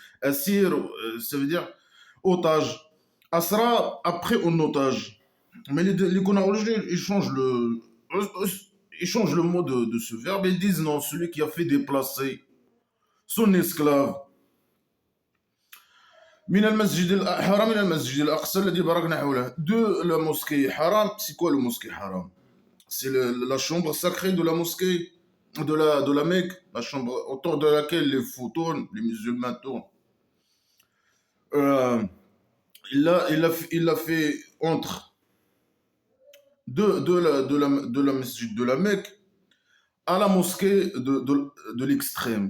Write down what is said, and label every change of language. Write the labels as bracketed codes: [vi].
[fr] Assir, ça veut dire otage. Asra, après en otage. Mais les connards religieux, ils changent le mot de ce verbe. Ils disent non, celui qui a fait déplacer son esclave. [ar] من المسجد الحرام إلى المسجد الأقصى الذي باركنا حوله. [fr] De la mosquée haram, c'est quoi le mosquée haram? C'est la chambre sacrée de la mosquée, de la Mecque, la chambre autour de laquelle les fous tournent, les musulmans tournent. Euh, il a fait entre de la masjid de la Mecque à la mosquée de l'extrême.